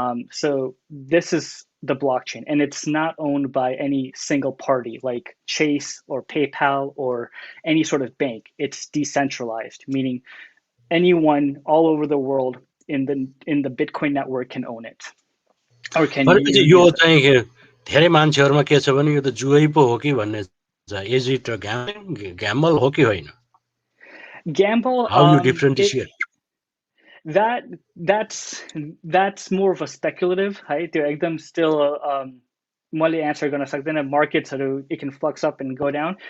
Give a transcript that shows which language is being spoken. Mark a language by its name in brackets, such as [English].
[English] So this is the blockchain, and it's not owned by any single party like Chase or PayPal or any sort of bank. It's decentralized, meaning anyone all over the world in the Bitcoin network can own it or can use it. [Nepali] यो चाहिँ धेरै मान्छेहरुमा के छ भने यो त जुवै पो हो कि भन्ने छ [English] is it gamble [Nepali] हो कि होइन [English] Gamble, how you differentiate that's more of a speculative, right? They're still [Nepali] मैले answer गर्न सक्दैन [English] marketsहरू it can flux up and go down.